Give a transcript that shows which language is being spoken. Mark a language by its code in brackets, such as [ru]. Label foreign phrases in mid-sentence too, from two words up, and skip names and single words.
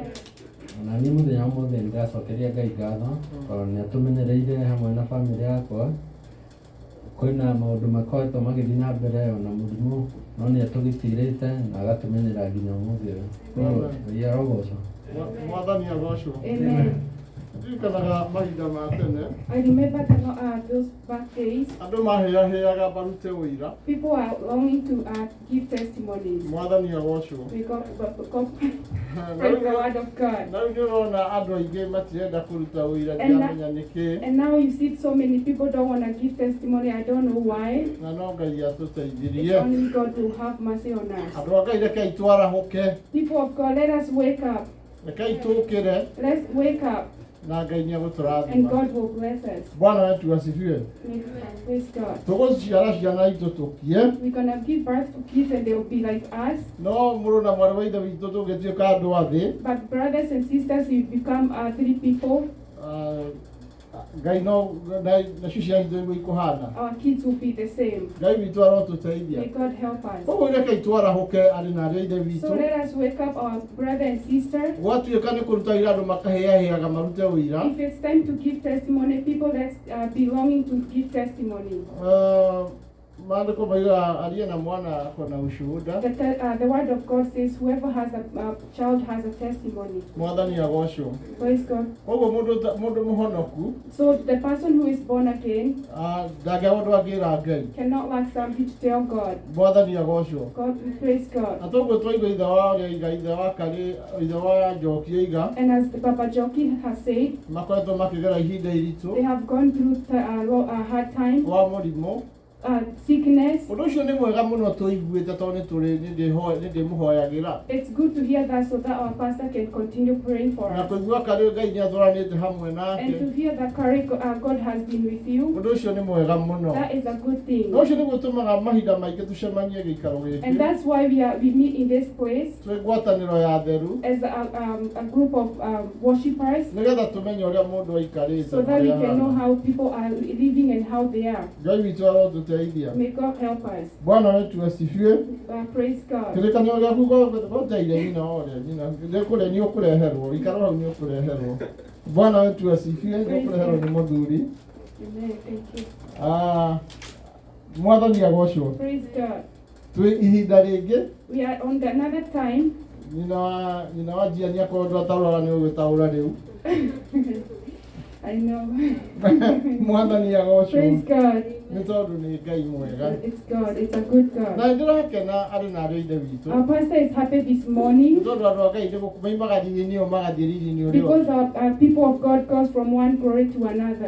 [ki] Na niĩ mũthenya wothe nĩngacokeria Ngai ngatho tondũ nĩatũmenyereire hamwe na bamĩrĩ yakwa kwĩna maũndũ makoretwo magĩthiĩ na mbere ona mũrimũ no nĩ atũgitĩrĩte na agatumenyera nginya ũmũthĩ ũyũ. Ngai arogocwo. Mwathani agocwo. Amen. Ndirikanaga mahinda ma tene [en] I remember those back days. [ki] andũ maheaga barute ũira. [en] People are longing to give testimonies. [ki] Mwathani agocwo. [en] We got praise the word of God. [ki] Na rĩu nĩũrona andũ aingĩ matirenda kũruta ũira ndiamenya nĩkĩ. [en] And now you see so many people don't want to give testimony. I don't know why. [ki] Na no Ngai [en] It's [ki] atũteithirie. [en] only God will have mercy on us. [ki] Andũ a Ngai rekei twarahũke. [en] People of God, let us wake up. [ki] Rekei tũkĩre [en] Let's wake up [ki] na Ngai [en] and [ki] nĩegũtũrathima. [en] God will bless us. [sw] Bwana wetu asifiwe. [en] Praise God. [ki] Tũgũciara ciana itũ tũkie. [en] We're going to give birth to kids and they'll be like us. [ki] No mũrũ na mwarĩ wa ithe witũ tũgĩtuĩka andũ a thĩ. [en] But brothers and sisters, you become three people. [ki] Ngai no nacio ciana itũ nĩguo ikũhana. [en] Our kids will be the same. [ki] Ngai witũ arotũteithia. [en] May God help us. [ki] Koguo rekei twarahũke arĩ na arĩa a ithe [en] So [ki] witũ. [en] let us wake up our brother and sister. [ki] Gwatuĩka nĩ kũruta wĩra andũ makaheaheaga marute ũira. [en] If it's time to give testimony, people that's belonging to give testimony. [ki] Maandĩko mauga arie na mwana akona ushuhuda. [en] The word of God says whoever has a child has a testimony. [ki] Mwathani agocwo. [en] Praise God. [ki] Koguo mũndũ mũhonoku [en] So the person who is born again [ki] ndangĩaga ũndũ angĩra Ngai. [en] cannot lack something to tell God. [ki] Mwathani agocwo. [en] God, praise God. [ki] Na toguo twaigua ithe wa ũrĩa iga ithe wa Karĩ ithe wa Njoki oiga [en] And as the Papa Joki has said, [ki] makoretwo makĩgera ihinda [en] they [ki] iritũ [en] have gone through a hard time, [ki] wa mũrimũ. [en] sickness. [ki] Ũndũ ũcio nĩ mwega mũno tũiguĩte tondũ nĩ ndĩmũhoyagĩra. [en] It's good to hear that so that our pastor can continue praying for [ki] Na [en] us. [ki] kũigua Karĩ Ngai nĩatũranĩte hamwe [en] And [ki] nake. [en] to hear that God has been with you, [ki] Ũndũ ũcio nĩ mwega mũno. [en] that is a good thing. [ki] Na ũcio nĩguo ũtũmaga mahinda maingĩ tũcemanie gĩikaro [en] And [ki] gĩkĩ. [en] that's why we meet in this place [ki] Twĩ ngwatanĩro ya theru [en] as a group of worshippers, [ki] nĩgetha tũmenye ũrĩa mũndũ aikarĩte. [en] so that we [ki] ũrĩa [en] can know [ki] ahana. [en] how people are living and how they are. [ki] Ngai witũ arotũteithia. [en] May God help us. [sw] Bwana wetu asifiwe. [en] Praise God. [ki] Kĩrĩkanĩro gĩaku gũteire nyina ũrĩa nyina kũrĩa nĩ ũkũreherwo ikaro hau nĩ ũkũreherwo. [sw] Bwana wetu asifiwe. [ki] Nĩ ũkũreherwo nĩ mũthuri. [en] Amen. Thank you. [ki] Mwathani agocwo. [en] Praise God. [ki] Twĩ ihinda rĩngĩ [en] We are on another time. [ki] nyina wa Njia nĩ akorwo ndataũraga nĩ ũgũtaũra rĩu. [en] I know. [ki] Mwathani agocwo. [en] Praise God. [ki] Nĩ tondũ nĩ Ngai mwega. [en] It's God. It's a good God. [ki] Na ndĩrakena arĩ na arĩa a ithe witũ. [en] Our pastor is happy this morning [ki] Nĩ tondũ andũ a Ngai moimaga riri-inĩ ũyũ magathiĩ riri-inĩ ũrĩa [en] because [ki] ũngĩ. [en] our people of God goes from one glory to another.